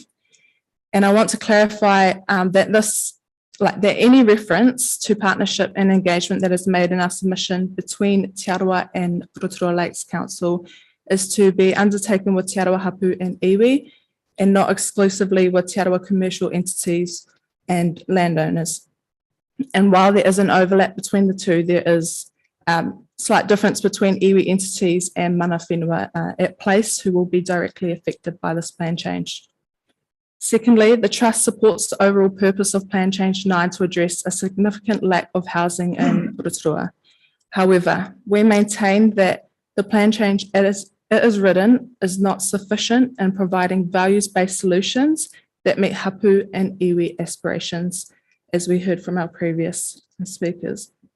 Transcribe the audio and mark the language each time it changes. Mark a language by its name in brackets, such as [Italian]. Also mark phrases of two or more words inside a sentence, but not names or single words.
[English] And I want to clarify that any reference to partnership and engagement that is made in our submission between Te Arawa and Rotorua Lakes Council is to be undertaken with Te Arawa Hapu and iwi, and not exclusively with Te Arawa commercial entities and landowners. And while there is an overlap between the two, there is slight difference between iwi entities and [Māori] mana whenua [English] at place who will be directly affected by this plan change. Secondly, the Trust supports the overall purpose of Plan Change 9 to address a significant lack of housing in Rotorua. However, we maintain that the plan change it is written is not sufficient in providing values-based solutions that meet hapu and iwi aspirations, as we heard from our previous speakers.